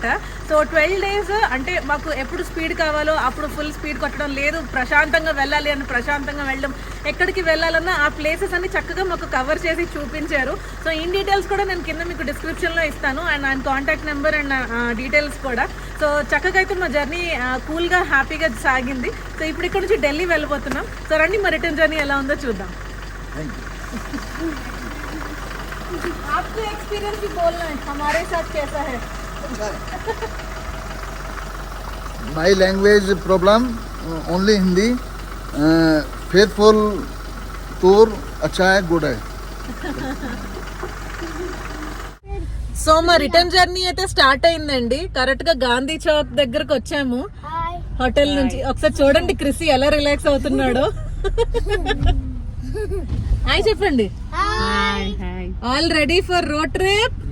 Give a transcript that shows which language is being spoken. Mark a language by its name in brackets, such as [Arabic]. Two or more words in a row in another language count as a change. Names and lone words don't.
[Telugu] సో 12 days అంటే మాకు ఎప్పుడు స్పీడ్ కావాలో అప్పుడు [English] full speed [Telugu] కొట్టడం లేదు, ప్రశాంతంగా వెళ్ళాలి అని ప్రశాంతంగా వెళ్ళడం, ఎక్కడికి వెళ్ళాలన్నా ఆ ప్లేసెస్ అన్ని చక్కగా మాకు కవర్ చేసి చూపించారు. సో [English] in details [Telugu] కూడా నేను కింద మీకు డిస్క్రిప్షన్లో ఇస్తాను, అండ్ ఆయన [English] contact number and details [Telugu] కూడా. సో చక్కగా అయితే మా జర్నీ కూల్గా హ్యాపీగా సాగింది. సో ఇప్పుడు ఇక్కడ నుంచి ఢిల్లీ వెళ్ళిపోతున్నాం. సో రండి మా [English] return journey [Telugu] ఎలా ఉందో చూద్దాం. [Hindi] आपको एक्सपीरियंस भी बोलना है, हमारे साथ कैसा है? [English] My language problem only Hindi. [Hindi] Faithful tour अच्छा है, good है. [Telugu] సో మా [English] return journey [Telugu] అయితే స్టార్ట్ అయిందండి. కరెక్ట్ గా గాంధీ చౌక్ దగ్గరకు వచ్చాము హోటల్ నుంచి. ఒకసారి చూడండి క్రిసి ఎలా రిలాక్స్ అవుతున్నాడో. హాయ్ చెప్పండి. [English] all ready for road trip?